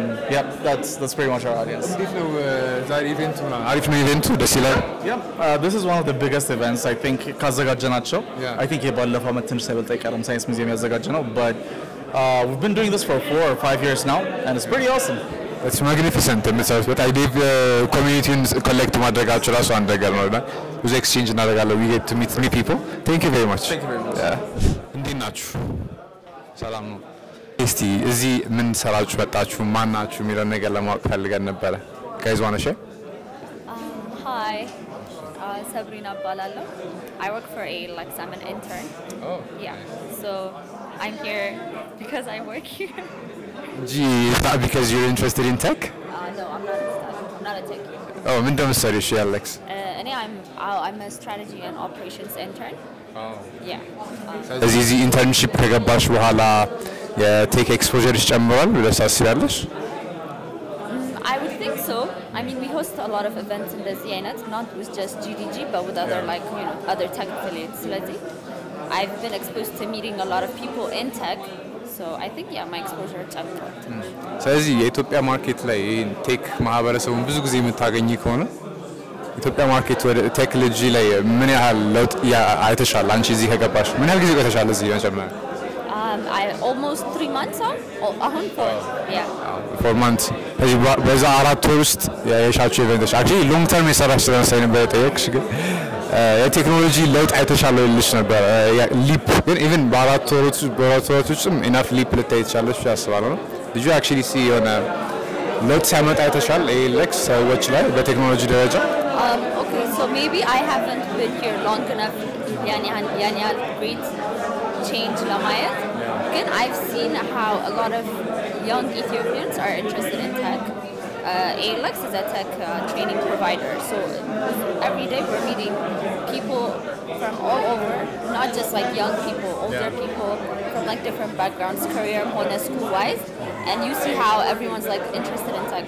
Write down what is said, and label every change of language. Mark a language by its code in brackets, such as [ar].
[en] Yeah, that's pretty much our audience. Yeah, this is one of the biggest events I think Kazagajanacho. I think Science Museum, but we've been doing this for 4 or 5 years now, and it's pretty awesome. It's magnificent. But I did community collect [am] ማድረጋቸው ራሱ አንድ ነገር ነው እና ብዙ ኤክስቼንጅ እናደርጋለን. [en] We get to meet new people. Thank you very much. Thank you very much. [am] እንዴት ናችሁ? ሰላም ነው። እስቲ እዚህ ምን ሰራችሁ መጣችሁ ማን ናችሁ የሚለው ነገር ለማወቅ ፈልገን ነበረ. [en] Guys wanna share? Hi. Sabrina Balalo. I work for ALX. I'm an intern. Oh. Yeah. So I'm here because I work here. Gee, is that because you're interested in tech? No, I'm not a student. not a techie. [am] Oh, ምን እንደምትሰሪው እሺ ALX? [en] I'm a strategy and operations intern. Yeah. [am] እዚህ ኢንተርንሺፕ ከገባሽ በኋላ የቴክ ኤክስፖዠርሽ ጨምሯል ብለሽ ታስቢያለሽ? [en] I would think so. I mean, we host a lot of events in this unit, not with just GDG, but with other other tech affiliates. I've been exposed to meeting a lot of people in tech, so I think my exposure [am] ጨምሯል። ስለዚህ የኢትዮጵያ ማርኬት ላይ ቴክ ማህበረሰቡን ብዙ ጊዜ የምታገኝ ከሆነ ኢትዮጵያ ማርኬት ወደ ቴክኖሎጂ ላይ ምን ያህል ለውጥ አይተሻል? አንቺ እዚህ ከገባሽ ምን ያህል ጊዜ ቆይተሻል እዚህ መጀመሪያ? [en] Almost 3 months now. [am] አሁን [en] 4 months. [am] በዛ 4 ወር ውስጥ የሻቸው ኢቨንቶች [en] actually long term [am] የሰራሽ ስለመሰለኝ ነበር የጠየቅሽ ግን የቴክኖሎጂ ለውጥ አይተሻል ልልሽ ነበር። ሊፕ ግን even በአራት ወሮች ውስጥም enough ሊፕ ልታይ ትችላለሽ ያስባለሁ ነው። [en] did you actually see [am] የሆነ ለውጥ ሲያመጣ አይተሻል ALX ሰዎች ላይ በቴክኖሎጂ ደረጃ? [en] Okay, so maybe I haven't been here long enough yani great change lamayat. Again, I've seen how a lot of young Ethiopians are interested in tech. ALX is a tech training provider, so every day we're meeting people from all over, not just young people, older people from different backgrounds, career, school-wise, and you see how everyone's interested in tech.